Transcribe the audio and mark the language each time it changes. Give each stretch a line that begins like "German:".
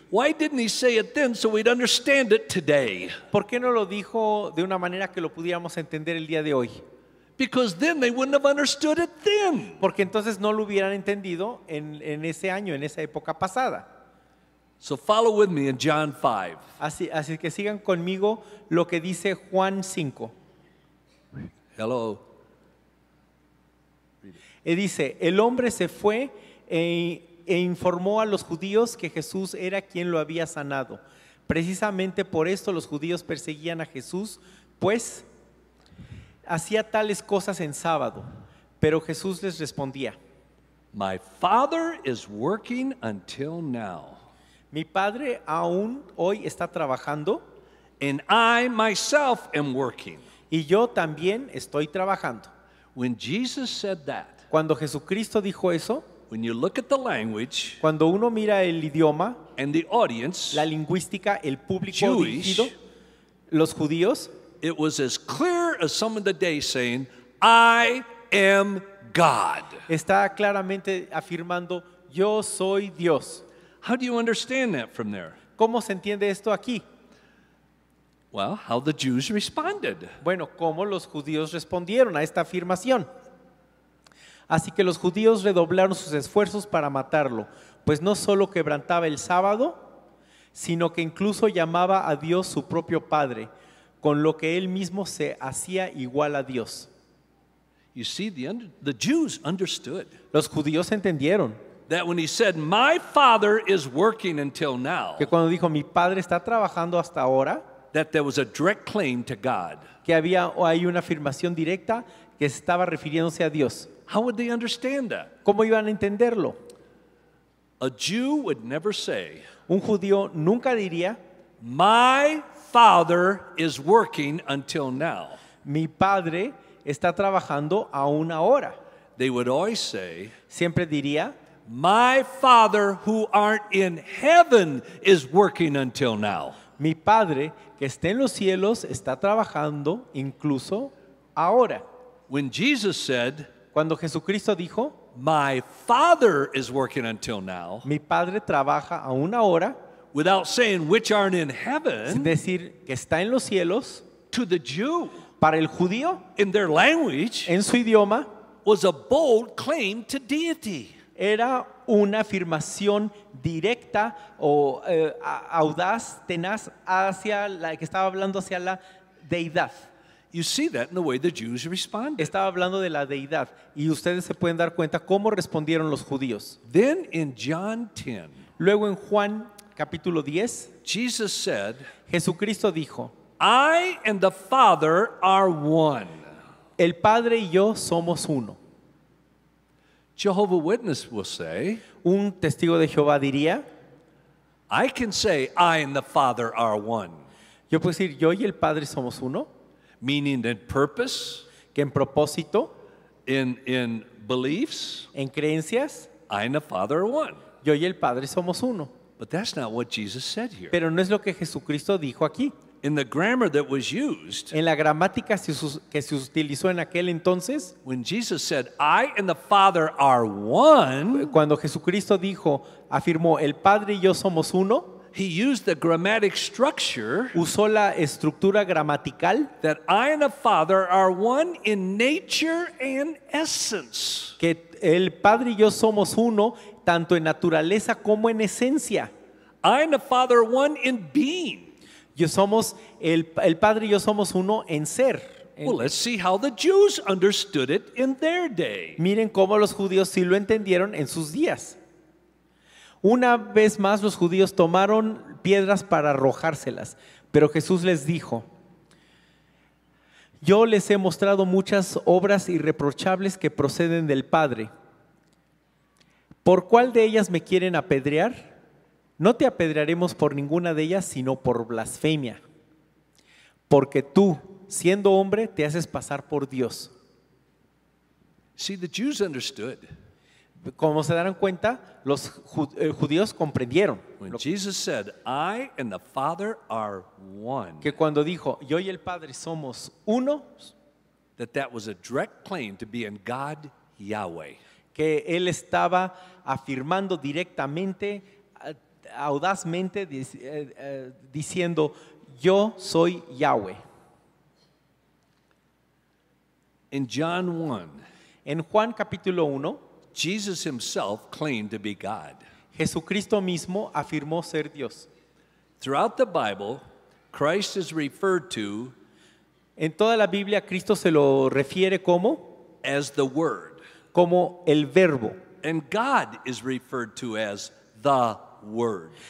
English: "Why didn't he say it then so we'd understand it today?"
Spanish: ¿por qué no lo dijo de una manera que lo pudiéramos entender el día de hoy?
English: Because then they wouldn't have understood it then.
Spanish: Porque entonces no lo hubieran entendido en ese año, en esa época pasada.
English: So follow with me in John 5.
Spanish: Así que sigan conmigo lo que dice Juan 5.
English: Hello.
Spanish: Dice, el hombre se fue e informó a los judíos que Jesús era quien lo había sanado. Precisamente por esto los judíos perseguían a Jesús, pues hacía tales cosas en sábado. Pero Jesús les respondía,
English: My Father is working until now,
Spanish: mi Padre aún hoy está trabajando
English: and I myself am working.
Spanish: y yo también estoy trabajando.
English: When Jesus said that,
Spanish: Cuando Jesucristo dijo eso,
English: when you look at the language
Spanish: cuando uno mira el idioma,
English: and the audience,
Spanish: la lingüística, el público
English: Jewish,
Spanish: dirigido, los judíos,
English: it was as clear as some of the day saying, I am God.
Spanish: está claramente afirmando, yo soy Dios.
English: How do you understand that from there?
Spanish: ¿Cómo se entiende esto aquí?
English: Well, how the Jews responded.
Spanish: Bueno, ¿cómo los judíos respondieron a esta afirmación? Así que los judíos redoblaron sus esfuerzos para matarlo, pues no solo quebrantaba el sábado, sino que incluso llamaba a Dios su propio Padre, con lo que él mismo se hacía igual a Dios.
English: You see, the Jews understood
Spanish: Los judíos entendieron
English: that when he said, my Father is working until now,
Spanish: que cuando dijo mi Padre está trabajando hasta ahora,
English: that there was a direct claim to God.
Spanish: que hay una afirmación directa que estaba refiriéndose a Dios.
English: How would they understand that?
Spanish: ¿Cómo iban a entenderlo?
English: A Jew would never say,
Spanish: Un judío nunca diría,
English: my Father is working until now.
Spanish: mi Padre está trabajando aún ahora.
English: They would always say,
Spanish: Siempre diría,
English: my Father who art in heaven is working until now.
Spanish: mi Padre que está en los cielos está trabajando incluso ahora.
English: When Jesus said,
Spanish: Cuando Jesucristo dijo,
English: my Father is working until now,
Spanish: mi Padre trabaja aún ahora,
English: without saying which art in
Spanish: sin
English: heaven,
Spanish: decir que está en los cielos,
English: to the Jew,
Spanish: para el judío,
English: in their language,
Spanish: en su idioma,
English: was a bold claim to deity.
Spanish: era una afirmación directa o audaz, tenaz, hacia la que estaba hablando hacia la deidad.
English: You see that in the way the Jews responded.
Spanish: Estaba hablando de la deidad y ustedes se pueden dar cuenta cómo respondieron los judíos.
English: Then in John 10,
Spanish: Luego en Juan capítulo 10,
English: Jesus said,
Spanish: Jesucristo dijo,
English: I and the Father are one.
Spanish: el Padre y yo somos uno.
English: Jehovah's Witness will say,
Spanish: Un testigo de Jehová diría,
English: I can say I and the Father are one,
Spanish: yo puedo decir, yo y el Padre somos uno,
English: meaning in purpose,
Spanish: que en propósito,
English: in beliefs,
Spanish: en creencias,
English: I and the Father are one.
Spanish: yo y el Padre somos uno.
English: But that's not what Jesus said here.
Spanish: Pero no es lo que Jesucristo dijo aquí.
English: In the grammar that was used,
Spanish: En la gramática que se utilizó en aquel entonces,
English: when Jesus said, I and the Father are one,
Spanish: cuando Jesucristo dijo, afirmó, el Padre y yo somos uno,
English: he used the grammatic structure
Spanish: usó la estructura gramatical
English: that I and the Father are one in nature and essence.
Spanish: que el Padre y yo somos uno, tanto en naturaleza como en esencia.
English: I and the Father are one in being.
Spanish: El Padre y yo somos uno en ser.
English: Well, let's see how the Jews understood it in their day.
Spanish: Miren cómo los judíos sí lo entendieron en sus días. Una vez más los judíos tomaron piedras para arrojárselas, pero Jesús les dijo, yo les he mostrado muchas obras irreprochables que proceden del Padre. ¿Por cuál de ellas me quieren apedrear? No te apedrearemos por ninguna de ellas, sino por blasfemia. Porque tú, siendo hombre, te haces pasar por Dios.
English: See, the Jews understood.
Spanish: Como se darán cuenta, los judíos comprendieron
English: When Jesus said, I and the Father are one,
Spanish: que cuando dijo, yo y el Padre somos uno,
English: that was a direct claim to being God Yahweh.
Spanish: que él estaba afirmando directamente, audazmente, diciendo, yo soy Yahweh.
English: In John 1,
Spanish: En Juan capítulo 1,
English: Jesus himself claimed to be God.
Spanish: Jesucristo mismo afirmó ser Dios.
English: Throughout the Bible, Christ is referred to
Spanish: En toda la Biblia, Cristo se lo refiere
English: as the Word,
Spanish: como el verbo,
English: and God is referred to as the Word.